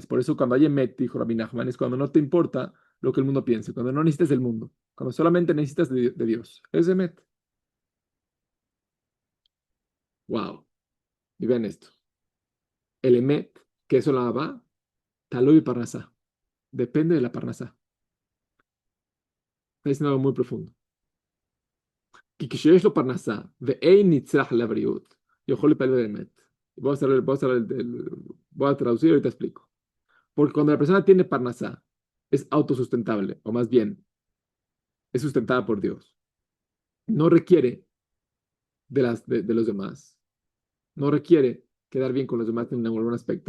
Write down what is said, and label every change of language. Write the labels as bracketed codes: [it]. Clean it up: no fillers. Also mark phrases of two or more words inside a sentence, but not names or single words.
[es] Por eso cuando hay Emet, dijo Rabbi Nachman, es cuando no te importa lo que el mundo piense, cuando no necesitas del mundo, cuando solamente necesitas de Dios. Es Emet. Wow. Y vean esto. El Emet, que es [he] עולם הבא, תלוי פרנסה. [es] Depende de la Parnasá. Está diciendo algo muy profundo. [he] כי כשיש לו פרנסה ואין נצרך לבריאות, יכול להתפלל באמת. [es] Voy a traducir y ahorita explico. Porque cuando la persona tiene parnasá, es autosustentable, o más bien, es sustentada por Dios. No requiere de los demás. No requiere quedar bien con los demás en algún aspecto.